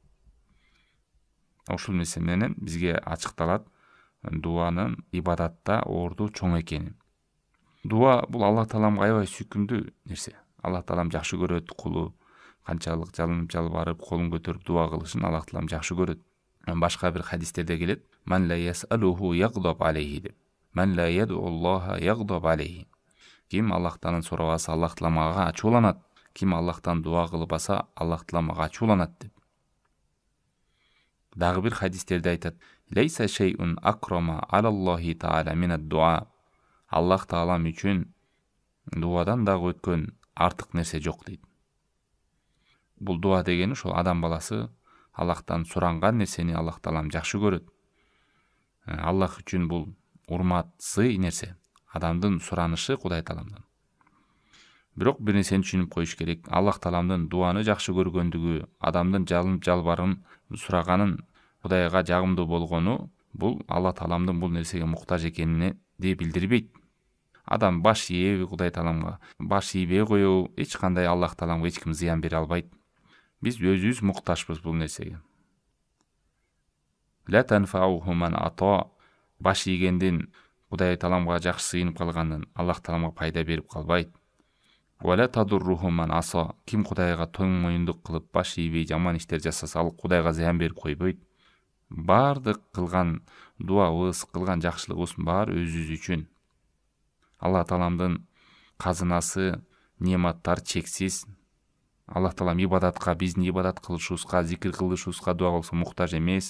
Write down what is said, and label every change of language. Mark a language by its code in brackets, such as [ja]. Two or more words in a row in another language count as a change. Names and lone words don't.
[ky] Ошол нерсе менен бизге ачыкталат дуанын ибадатта орду чоң экени. Дуа бул Аллах Тааламга аябай сүйкүмдүү нерсе. Аллах Таалам жакшы көрөт кулу канчалык жалынып жалбарып колун көтөрүп дуа кылышын Аллах Таалам жакшы көрөт. Башка бир хадистерде келет: [ar] "من لا يسأله يغضب عليه" деп. "من لا يدعو الله يغضب عليه". [ky] Ким Аллахтан сурабаса, Аллах Таалам ага ачууланат. Ким Аллахтан дуа кылбаса, Аллах Таалам ага ачууланат деп. Дагы бир хадистерде айтат: [ar] "ليس شيء أكرم على الله تعالى من الدعاء". [ky] Аллах Таалам үчүн дуадан дагы өткөн артык нерсе жок дейт. Бул дуа дегени ошол адам баласы Аллахтан суранган нерсени Аллах Таалам жакшы көрөт. Аллах үчүн бул урмат, сый нерсе. Адамдын суранышы Кудай Тааламдан. Бирок бир нерсени түшүнүп коюш керек. Аллах Тааламдын дуаны жакшы көргөндүгү, адамдын жалынып жалбарын сураганын Кудайга жагымдуу болгону, бул Аллах Тааламдын бул нерсеге муктаж экенин билдирбейт. Адам баш ийеби Кудай Тааламга, баш ийбей коебу, эч кандай Аллах Тааламга эч ким зыян бере албайт. Биз өзүбүз муктажбыз бул нерсеге. [ar] لا تنفعه من أطاع. [ky] Баш ийгендин Кудай Тааламга жакшы сыйынып калганын Аллах Тааламга пайда берип калбайт. [ar] ولا تضره من عصى. [ky] Ким Кудайга тоң моюндук кылып баш ийбей жаман иштер жасаса, ал Кудайга зыян берип койбойт. Бардык кылган дуабыз, кылган жакшылыгыбыз баары өзүбүз үчүн. Аллах Тааламдын казынасы, нематтар чексиз. Аллах Таалам ибадатка, биздин ибадат кылышыбызга, зикир кылышыбызга, дуа кылышыбызга муктаж эмес.